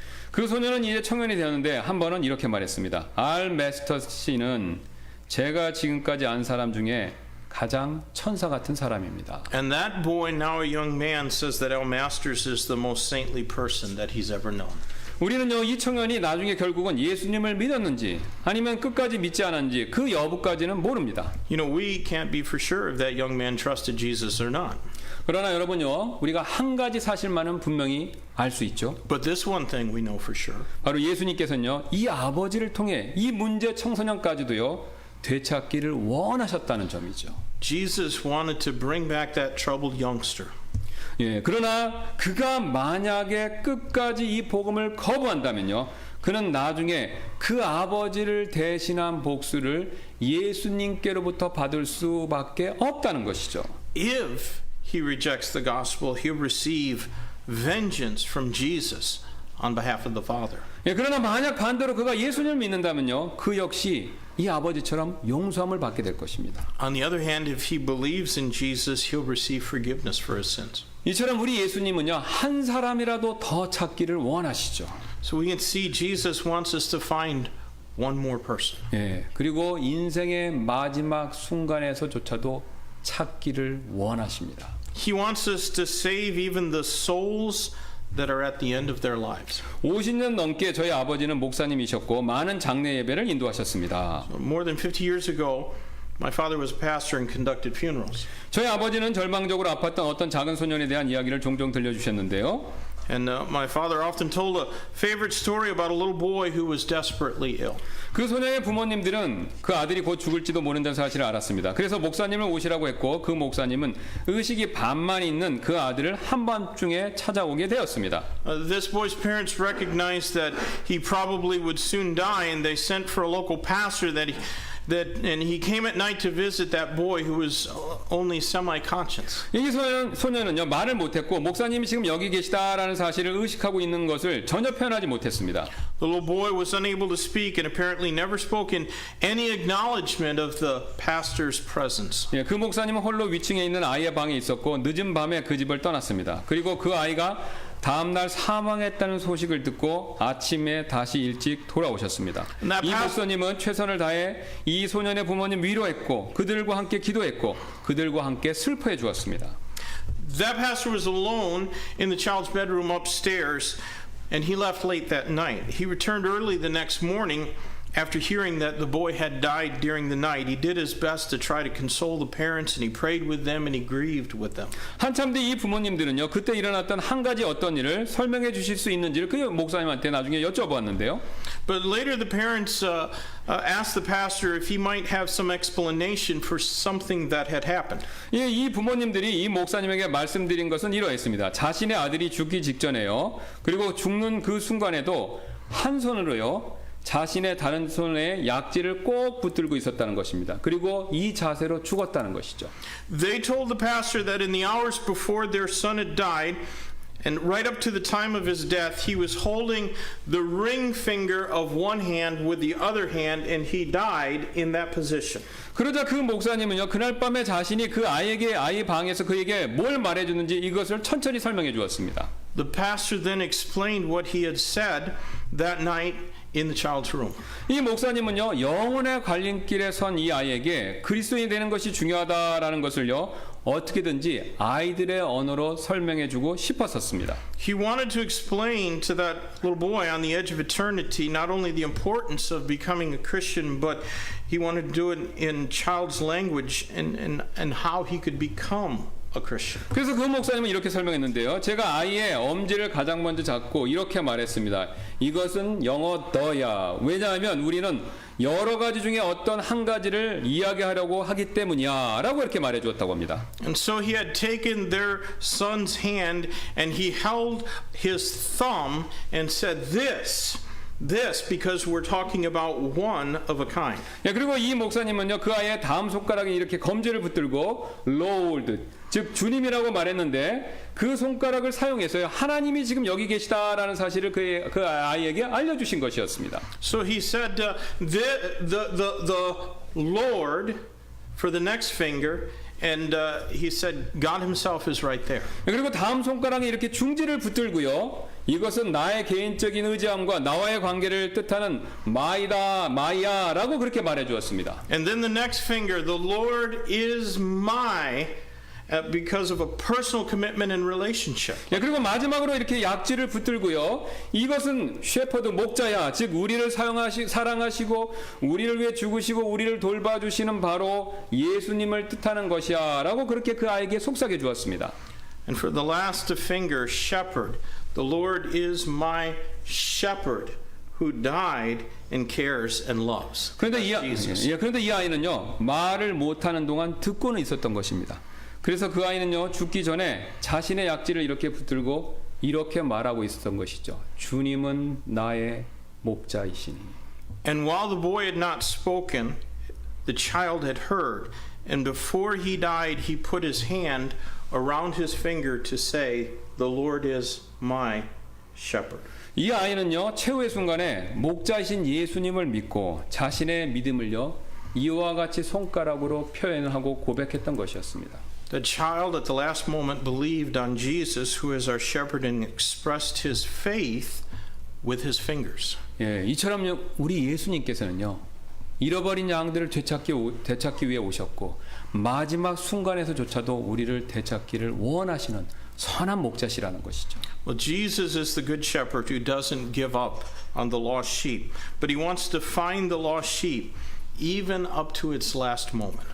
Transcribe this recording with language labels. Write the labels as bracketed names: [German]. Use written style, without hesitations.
[Korean] 그 소년은 이제 청년이 되었는데 한 번은 이렇게 말했습니다. 알 메스터 씨는 제가 지금까지 안 사람 중에 가장 천사 같은 사람입니다. [English] And that boy, now a young man, says that Al Masters is the most saintly person that he's ever known. [Korean] 우리는요 이 청년이 나중에 결국은 예수님을 믿었는지 아니면 끝까지 믿지 않았는지 그 여부까지는 모릅니다. [English] You know, we can't be for sure if that young man trusted Jesus or not. [Korean] 그러나 여러분요 우리가 한 가지 사실만은 분명히 알 수 있죠. [English] But this one thing we know for sure. [Korean] 바로 예수님께서는요 이 아버지를 통해 이 문제 청소년까지도요 되찾기를 원하셨다는 점이죠. [English] Jesus wanted to bring back that troubled youngster. [Korean] 예, 그러나 그가 만약에 끝까지 이 복음을 거부한다면요, 그는 나중에 그 아버지를 대신한 복수를 예수님께로부터 받을 수밖에 없다는 것이죠. [English] If he rejects the gospel, he'll receive vengeance from Jesus on behalf of the Father. [Korean] 예, 그러나 만약 반대로 그가 예수님을 믿는다면요, 그 역시 이 아버지처럼 용서함을 받게 될 것입니다. [English] On the other hand, if he believes in Jesus, he'll receive forgiveness for his sins. [Korean] 이처럼 우리 예수님은요 한 사람이라도 더 찾기를 원하시죠. [English] So we can see Jesus wants us to find one more person. [Korean] 예, 그리고 인생의 마지막 순간에서조차도 찾기를 원하십니다. [English] He wants us to save even the souls that are at the end of their lives. [Korean] 50년 넘게 저희 아버지는 목사님이셨고 많은 장례 예배를 인도하셨습니다. [English] More than 50 years ago, my father was a pastor and conducted funerals. [Korean] 저희 아버지는 절망적으로 아팠던 어떤 작은 소년에 대한 이야기를 종종 들려주셨는데요. [English] And my father often told a favorite story about a little boy who was desperately ill. [Korean] 그 소년의 부모님들은 그 아들이 곧 죽을지도 모른다는 사실을 알았습니다. 그래서 목사님을 오시라고 했고 그 목사님은 의식이 반만 있는 그 아들을 한밤중에 찾아오게 되었습니다. [English] This boy's parents recognized that he probably would soon die, and they sent for a local pastor and he came at night to visit that boy who was only semi-conscious. [Korean] 이 소년은요 말을 못했고 목사님이 지금 여기 계시다라는 사실을 의식하고 있는 것을 전혀 표현하지 못했습니다. [English] The little boy was unable to speak and apparently never spoke in any acknowledgement of the pastor's presence. [Korean] 예, 그 목사님은 홀로 위층에 있는 아이의 방에 있었고 늦은 밤에 그 집을 떠났습니다. 그리고 그 아이가 다음날 사망했다는 소식을 듣고 아침에 다시 일찍 돌아오셨습니다. 이 목사님은 최선을 다해 이 소년의 부모님 위로했고 그들과 함께 기도했고 그들과 함께 슬퍼해 주었습니다. [English] That pastor was alone in the child's bedroom upstairs, and he left late that night. He returned early the next morning. After hearing that the boy had died during the night, he did his best to try to console the parents, and he prayed with them, and he grieved with them. [Korean] 한참 뒤 이 부모님들은요 그때 일어났던 한 가지 어떤 일을 설명해 주실 수 있는지를 그 목사님한테 나중에 여쭤보았는데요. [English] But later the parents asked the pastor if he might have some explanation for something that had happened. [Korean] 예, 이 부모님들이 이 목사님에게 말씀드린 것은 이러했습니다. 자신의 아들이 죽기 직전에요. 그리고 죽는 그 순간에도 한 손으로요. 자신의 다른 손에 약지를 꼭 붙들고 있었다는 것입니다. 그리고 이 자세로 죽었다는 것이죠. [English] They told the pastor that in the hours before their son had died, and right up to the time of his death, he was holding the ring finger of one hand with the other hand, and he died in that position. [Korean] 그러자 그 목사님은요 그날 밤에 자신이 그 아이 방에서 그에게 뭘 말해주는지 이것을 천천히 설명해 주었습니다. [English] The pastor then explained what he had said that night in the child's room. [Korean] 이 목사님은요 영혼의 갈림길에 선 이 아이에게 그리스도인이 되는 것이 중요하다라는 것을요 어떻게든지 아이들의 언어로 설명해주고 싶었었습니다. [English] He wanted to explain to that little boy on the edge of eternity not only the importance of becoming a Christian, but he wanted to do it in child's language and how he could become a Christian. [Korean] 그래서 그 목사님은 이렇게 설명했는데요. 제가 아이의 엄지를 가장 먼저 잡고 이렇게 말했습니다. 이것은 영어 더야. 왜냐하면 우리는 여러 가지 중에 어떤 한 가지를 이야기하려고 하기 때문이야 라고 이렇게 말해 주었다고 합니다. [English] And so he had taken their son's hand and he held his thumb and said this because we're talking about one of a kind. [Korean] 예, 그리고 이 목사님은요 그 아이의 다음 손가락에 이렇게 검지를 붙들고 Lord, 즉 주님이라고 말했는데 그 손가락을 사용해서요 하나님이 지금 여기 계시다라는 사실을 그 아이에게 알려주신 것이었습니다. [English] So he said the Lord for the next finger. And he said, God himself is right there. [Korean] 그리고 다음 손가락에 이렇게 중지를 붙들고요. 이것은 나의 개인적인 의지함과 나와의 관계를 뜻하는 마야라고 그렇게 말해 주었습니다. [English] And then the next finger, the Lord is my, because of a personal commitment and relationship. [Korean] 예, 그리고 마지막으로 이렇게 약지를 붙들고요. 이것은 셰퍼드 목자야. 즉 우리를 사랑하시고 우리를 위해 죽으시고 우리를 돌봐주시는 바로 예수님을 뜻하는 것이야 라고 그렇게 그 아이에게 속삭여 주었습니다. [English] And for the last finger, shepherd, the Lord is my shepherd who died and cares and loves. [Korean] 그런데 이 아이는요 말을 못하는 동안 듣고는 있었던 것입니다. 그래서 그 아이는요 죽기 전에 자신의 약지를 이렇게 붙들고 이렇게 말하고 있었던 것이죠. 주님은 나의 목자이시니. [English] And while the boy had not spoken, the child had heard. And before he died, he put his hand around his finger to say, "The Lord is my shepherd." [Korean] 이 아이는요 최후의 순간에 목자이신 예수님을 믿고 자신의 믿음을요 이와 같이 손가락으로 표현하고 고백했던 것이었습니다. [English] The child at the last moment believed on Jesus, who is our shepherd, and expressed his faith with his fingers. [Korean] 예, 이처럼 우리 예수님께서는요, 잃어버린 양들을 되찾기 위해 오셨고 마지막 순간에서조차도 우리를 되찾기를 원하시는 선한 목자시라는 것이죠. [English] Well, Jesus is the good shepherd who doesn't give up on the lost sheep, but he wants to find the lost sheep even up to its last moment.